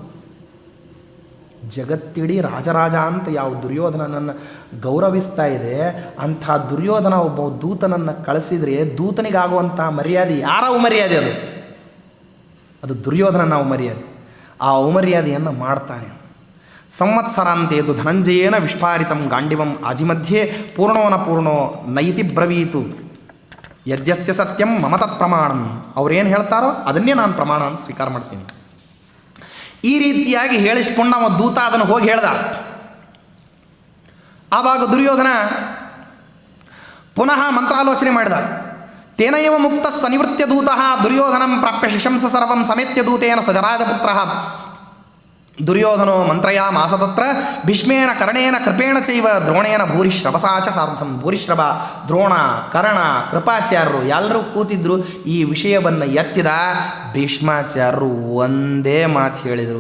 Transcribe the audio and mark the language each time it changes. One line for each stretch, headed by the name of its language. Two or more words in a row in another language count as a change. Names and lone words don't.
Kannada: ಜಗತ್ತಿಡೀ ರಾಜರಾಜ ಅಂತ ಯಾವ ದುರ್ಯೋಧನನನ್ನು ಗೌರವಿಸ್ತಾ ಇದೆ, ಅಂಥ ದುರ್ಯೋಧನ ಒಬ್ಬ ದೂತನನ್ನು ಕಳಿಸಿದರೆ ದೂತನಿಗಾಗುವಂಥ ಮರ್ಯಾದೆ ಯಾರ ಅವಮರ್ಯಾದೆ? ಅದು ದುರ್ಯೋಧನನ ಅವಮರ್ಯಾದೆ. ಆ ಅವಮರ್ಯಾದೆಯನ್ನು ಮಾಡ್ತಾನೆ.
Sanskrit: ಸಂವತ್ಸರಾಂತೇದು ಧನಂಜಯೇನ ವಿಸ್ಫಾರಿತಂ ಗಾಂಡಿವಂ ಆಜಿಮಧ್ಯೆ ಪೂರ್ಣೋನ ಪೂರ್ಣೋ ನೈತಿ ಬ್ರವೀತು ಯದ್ಯಸ್ಯ ಸತ್ಯಂ ಮಮ ತತ್ ಪ್ರಮಾಣಂ.
Kannada: ಅವ್ರೇನು ಹೇಳ್ತಾರೋ ಅದನ್ನೇ ನಾನು ಪ್ರಮಾಣ ಅಂತ ಸ್ವೀಕಾರ ಮಾಡ್ತೀನಿ. ಈ ರೀತಿಯಾಗಿ ಹೇಳಿಸ್ಕೊಂಡು ಅವ ದೂತ ಅದನ್ನು ಹೋಗಿ ಹೇಳ್ದ. ಆವಾಗ ದುರ್ಯೋಧನ ಪುನಃ ಮಂತ್ರಾಲೋಚನೆ ಮಾಡಿದ.
Sanskrit: ತೇನೈವ ಮುಕ್ತ ಸನಿವೃತ್ಯ ದೂತಃ ದುರ್ಯೋಧನಂ ಪ್ರಾಪ್ಯ ಶಿಶಂಸ ಸರ್ವಂ ಸಮೇತ್ಯ ದೂತೇನ ಸಜರಾಜಪುತ್ರ ದುರ್ಯೋಧನೋ ಮಂತ್ರಯಾಮಾಸ ತತ್ರ ಭೀಷ್ಮೇಣ ಕರ್ಣೇನ ಕೃಪೇಣ ಚೈವ ದ್ರೋಣೇನ ಭೂರಿಶ್ರವಸಾ ಚ ಸಾರ್ಧಂ.
Kannada: ಭೂರಿಶ್ರವ, ದ್ರೋಣ, ಕರ್ಣ, ಕೃಪಾಚಾರ್ಯರು ಎಲ್ಲರೂ ಕೂತಿದ್ರು. ಈ ವಿಷಯವನ್ನು ಎತ್ತಿದ ಭೀಷ್ಮಾಚಾರ್ಯರು ಒಂದೇ ಮಾತು ಹೇಳಿದರು.